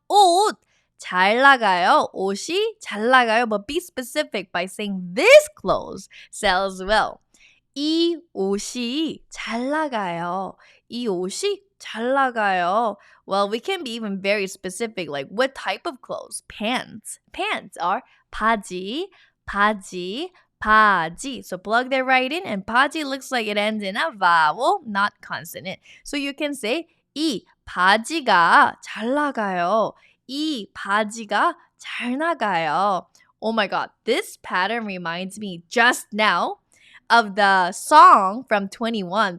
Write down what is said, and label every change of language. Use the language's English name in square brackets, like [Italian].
[Korean] 옷. 잘 나가요. 옷이 잘 나가요. [English] But be specific by saying this clothes sells well. [Korean] 이 옷이 잘 나가요. 이 옷이 잘 나가요. [English] Well, we can be even very specific, like what type of clothes? Pants. Pants are [Korean] 바지, 바지, 바지. [English] So plug that right in, and 바지 looks like it ends in a vowel, not consonant. So you can say [Korean] 이 바지가 잘 나가요. 이 바지가 잘 나가요. [English] Oh my god, this pattern reminds me just now of the song from 21.